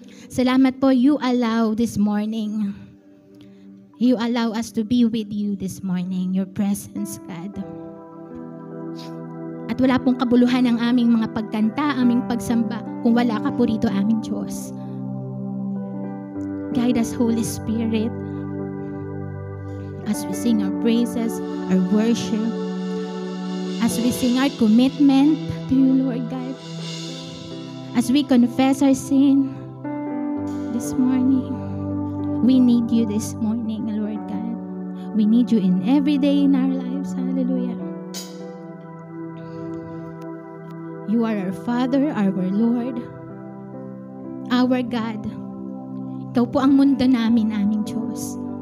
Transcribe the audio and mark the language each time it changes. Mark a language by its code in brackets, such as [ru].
[tl] Salamat po, [en] you allow this morning. You allow us to be with you this morning. Your presence, God. [tl] At wala pong kabuluhan ang aming mga pagkanta, aming pagsamba, kung wala ka po rito, aming Diyos. [en] Guide us, Holy Spirit, as we sing our praises, our worship, as we sing our commitment to you, Lord God, as we confess our sin this morning. We need you this morning, Lord God. We need you in every day in our lives. Hallelujah. You are our Father, our Lord, our God. [tl] Ikaw po ang mundo namin, aming Diyos.